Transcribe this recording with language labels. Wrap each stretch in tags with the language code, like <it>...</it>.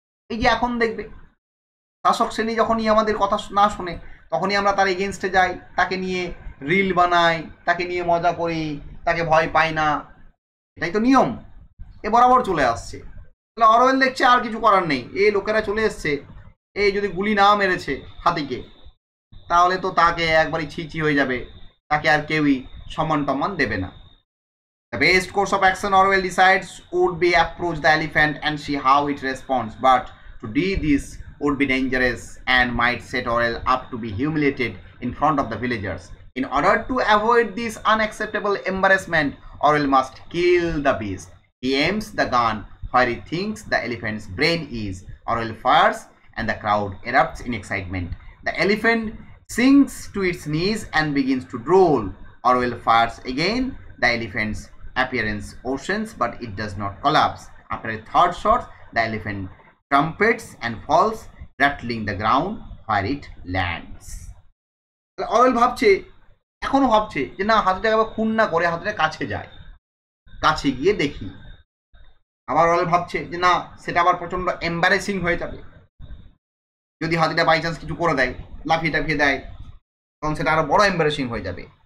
<bn>এই যে এখন দেখবে শাসক শ্রেণী যখনই আমাদের কথা না শোনে তখনই আমরা তার এগেনস্টে যাই, তাকে নিয়ে রিল বানাই, তাকে নিয়ে মজা করি, তাকে ভয় পাই না, এটাই তো নিয়ম, এ বরাবর চলে আসছে। তাহলে অরওয়েল দেখছে আর কিছু করার নেই, এই লোকেরা চলে এসছে, এই যদি গুলি না মেরেছে হাতিকে তাহলে তো তাকে একবারই ছিচি হয়ে যাবে, তাকে আর কেউই সম্মান টম্মান দেবে না।</bn> <en>The best course of action Orwell decides would be approach the elephant and see how it responds. But to do this would be dangerous and might set Orwell up to be humiliated in front of the villagers. In order to avoid this unacceptable embarrassment, Orwell must kill the beast. He aims the gun where he thinks the elephant's brain is. Orwell fires and the crowd erupts in excitement. The elephant sinks to its knees and begins to drool. Orwell fires again. The elephant's appearance worsens, but it does not collapse. After a third shot, the elephant trumpets and falls, rattling the ground where it lands.</en> <bn>অরেল ভাবছে, এখনো ভাবছে যে না, হাতিটাকে আবার খুন না করে হাতিটা কাছে যায়, কাছে গিয়ে দেখি। আবার অরেল ভাবছে যে না, সেটা আবার প্রচন্ড এম্বারেসিং হয়ে যাবে, যদি হাতিটা বাই চান্স কিছু করে দেয়, লাফিয়ে টাফিয়ে দেয়, তখন সেটা আরো বড় এম্বারেসিং হয়ে যাবে।</bn>